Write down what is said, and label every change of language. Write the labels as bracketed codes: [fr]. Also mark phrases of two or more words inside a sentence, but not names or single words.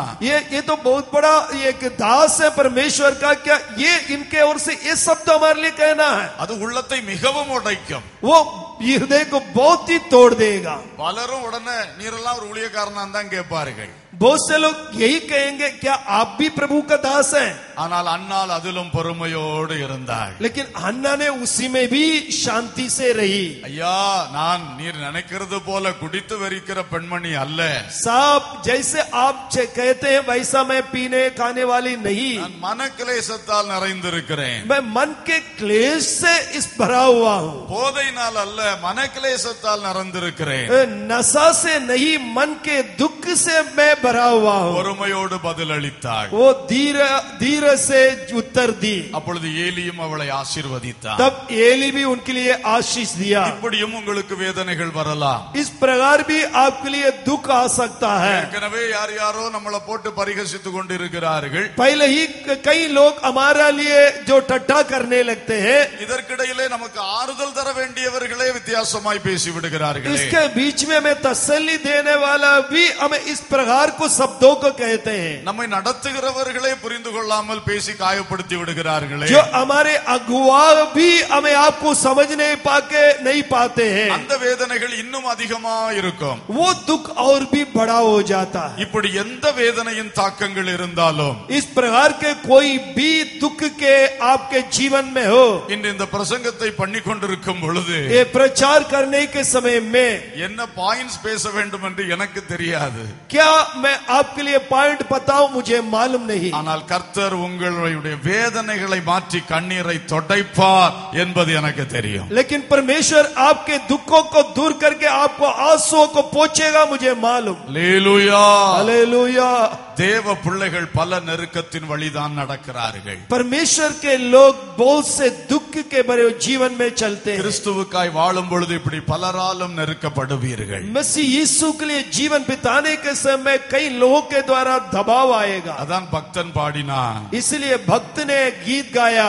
[hi] ये तो बहुत बड़ा एक दास है परमेश्वर का, क्या ये इनके ओर से ये शब्द हमारे लिए कहना है? [ta] அது உள்ளத்தை மிகவும் உடைக்கும். [hi] वो हृदय को बहुत ही तोड़ देगा। [ta] பலரும் உடனே நீரெல்லாம் ஒரு ஊழியக்காரனா தான் கேட்பார்கள். [hi] बहुत से लोग यही कहेंगे क्या आप भी प्रभु का दास हैं? [ta] ஆனால் அன்னாள் அதிலும் பொறுமையோடு இருந்தாள். [hi] लेकिन हन्ना ने उसी में भी शांति से रही। [ta] ஐயா நான் நீர் நினைக்கிறது போல குடித்து வெறிக்கிற பெண்மணி அல்ல. [hi] साहब जैसे आप कहते हैं वैसा मैं पीने खाने वाली नहीं। [ta] நான் மனக்லேசத்தால் நிறைந்திருக்கிறேன். [hi] मैं मन के क्लेश से इस भरा हुआ हूँ। [ta] போதையினால் அல்ல மனக்லேசத்தால் நிறைந்திருக்கிறேன். [hi] नशा से नहीं मन के दुख से मैं भरा हुआ हूँ। [ta] பொறுமையோடு பதில் அளித்தாள். [hi] वो धीरे से उत्तर दी। [ta] அப்பொழுது ஏலியும் அவளை ஆசீர்வதித்தார். [hi] तब एली भी उनके लिए आशीष दिया। [ta] இப்படியும் உங்களுக்கு வேதனைகள் வரலாம். [hi] इस प्रकार भी आपके लिए दुख आ सकता है। [ta] ஏற்கனவே யார் யாரோ நம்மளை போட்டு பரிகசித்துக் கொண்டிருக்கிறார்கள். [hi] पहले ही कई लोग हमारे लिए जो टट्टा करने लगते हैं, [ta] இதற்கிடையிலே நமக்கு ஆறுதல் தர வேண்டியவர்களே வித்தியாசமாய் பேசி விடுகிறார்கள். [hi] इसके बीच में हमें तसल्ली देने वाला भी हमें इस प्रकार को शब्दों को कहते हैं। [ta] நம்மை நடத்துகிறவர்களே புரிந்து கொள்ளாமல் பேசி காயப்படுத்தி விடுகிறார்களே. [hi] जो हमारे अगुवा भी हमें आपको समझ नहीं पाते हैं, [ta] அந்த வேதனைகள் இன்னும் அதிகமா இருக்கும். [hi] वो दुख और भी बड़ा हो जाता है। [ta] இப்படி எந்த வேதனையின் தாக்கங்கள் இருந்தாலும் [hi] इस प्रकार के कोई भी दुख के आपके जीवन में हो, [ta] இன்று இந்த பிரசங்கத்தை பண்ணி கொண்டிருக்கும் பொழுது [hi] ये प्रचार करने के समय में [ta] என்ன பாயிண்ட்ஸ் பேச வேண்டும் என்று எனக்கு தெரியாது. [hi] क्या मैं आपके लिए पॉइंट बताऊं मुझे मालूम नहीं। [ta] ஆனால் கர்த்தர் உங்களுடைய வேதனைகளை மாற்றி கண்ணீரை துடைப்பார் என்பது எனக்கு தெரியும். [hi] लेकिन परमेश्वर आपके दुखों को दूर करके आपको आंसुओं को पोंछेगा मुझे मालूम। [ta] அல்லேலூயா. [hi] हालेलुया। [ta] தேவ பிள்ளைகள் பல நெருக்கத்தின் வழிதான் நடக்கிறார்கள். [hi] परमेश्वर के लोग बहुत से दुख के भरे जीवन में चलते हैं। [ta] கிறிஸ்துவுக்காய் வாழும் பொழுது இப்படி பலராலும் நெருக்கப்படுவீர்கள். [hi] मसीह यीशु के लिए जीवन बिताने के समय कई लोगों के द्वारा दबाव आएगा। [ta] அதான் பக்தன் பாடினான். [hi] इसलिए भक्त ने गीत गाया,